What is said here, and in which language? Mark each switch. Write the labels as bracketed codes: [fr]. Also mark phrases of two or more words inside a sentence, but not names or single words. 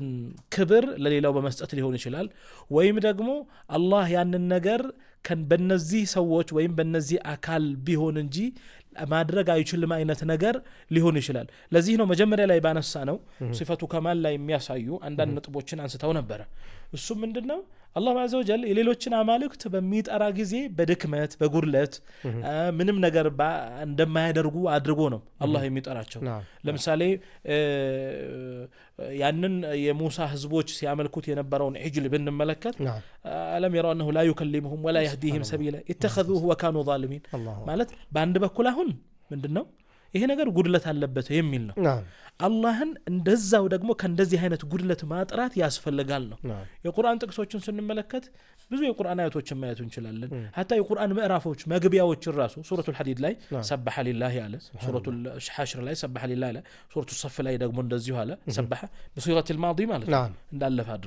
[am] ክብር ለሌላው በመስጠት ሊሆን ይችላል ወይም ደግሞ አላህ ያንን ነገር በእነዚህ ሰዎች ወይም በእነዚህ አካል ቢሆን እንጂ ማድረግ አይችልም አይነት ነገር ሊሆን ይችላል። ለዚህ ነው መጀመሪያ ላይ ባነሳ ነው ሲፈቱ ከማል ላይ የሚያሳዩ አንዳንድ ነጥቦችን አንስተው ነበር። እሱ ምንድነው አላህ [ar] عز وجل [am] የሌሎችን አማልክት በሚጠራ ጊዜ በድክመት በጉድለት ምንም ነገር እንደማያደርጉ አድርጎ ነው አላህ የሚጠራቸው። ለምሳሌ ያንን የሙሳ ህዝቦች ሲያመልኩት የነበረውን ዒጅል ብንመለከት አለም [ar] يروا انه لا يكلمهم ولا يهديهم سبيلا اتخذوه وكانوا ظالمين [am] ማለት በአንድ በኩል አሁን ምንድነው ይሄ ነገር ጉድለት አለበት የሚል ነው። አላህን እንደዛው ደግሞ ከእንደዚህ አይነት ጉድለት ማጥራት ያስፈልጋል ነው። የቁርአን ጥቅሶችን ስንመለከት ብዙ የቁርአን አያቶችን ማየት እንችላለን። hatta የቁርአን ምዕራፎች መግቢያዎች ራሱ ሱረቱል ሐዲድ ላይ [ar] سبح لله [am] አለ፣ ሱረቱል ሐሽር ላይ [ar] سبح لله [am] አለ፣ ሱረቱል ሰፍ ላይ ደግሞ እንደዚሁ አለ [ar] سبح بصيغة الماضي [am] ማለት ነው እንዳለፈ አድርጎ።